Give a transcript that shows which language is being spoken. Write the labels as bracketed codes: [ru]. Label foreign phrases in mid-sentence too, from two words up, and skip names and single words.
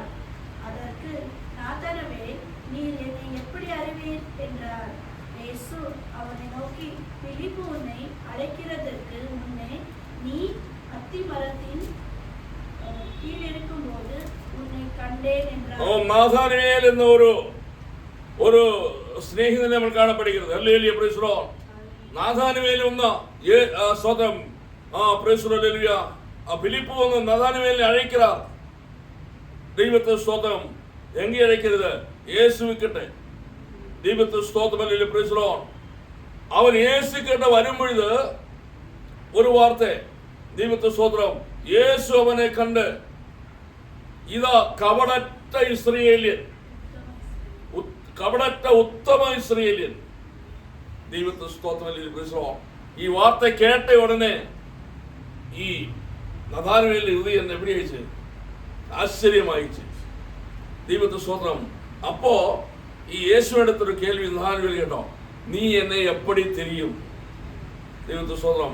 [ta] அதற்கு நாத்தான்வேல், நீர் என்னை எப்படி அறிவீர் என்றார். இயேசு அவனை நோக்கி, பிலிப்பு உன்னை அழைக்கிறதற்கு முன்னே நீ அத்திமரத்தின் கீழிருக்கும் போது உன்னை கண்டேன் என்றார். [ml] നാഥാനവേൽ എന്ന ഒരു സ്നേഹിതനെ നമ്മൾ കാണപ്പെടുகிறது. ഹല്ലേലൂയ. [en] praise the Lord. [ml] നാഥാനവേൽ വന്ന സ്വതം [en] praise the Lord. [ml] ഹല്ലേലൂയ. [ta] பிலிப்பு வந்து நாதானியேலை அழைக்கிறார். தெய்வத்துக்கு ஸ்தோத்திரம். எங்கே அழைக்கிறது? இயேசுவிக்கிட்ட. தெய்வத்துக்கு ஸ்தோத்திரம். ஹல்லேலூயா. [en] praise the Lord. [ta] அவன் இயேசு கிட்ட வரும்பொழுது ஒரு வார்த்தை. தெய்வத்துக்கு ஸ்தோத்திரம். இயேசு அவனை கண்டு, இதா கபடற்ற இஸ்ரவேலியன், கபடற்ற உத்தம இஸ்ரவேலியன். தெய்வத்துக்கு ஸ்தோத்திரம். ஹல்லேலூயா. [en] praise the Lord. [ml] ഈ വാർത്ത കേട്ട ഉടനെ ഈ നഥാനുവേലിന്റെ ഹൃദയം എവിടെ അയച്ച് ആശ്ചര്യമായിച്ച്. ദൈവത്തെ സ്തോത്രം. അപ്പോ ഈ യേശുവിനടുത്തൊരു കേൾവി നഥാനുവേൽ കേട്ടോ, നീ എന്നെ [ta] எப்படி தெரியும். [ml] ദൈവത്തെ സ്തോത്രം.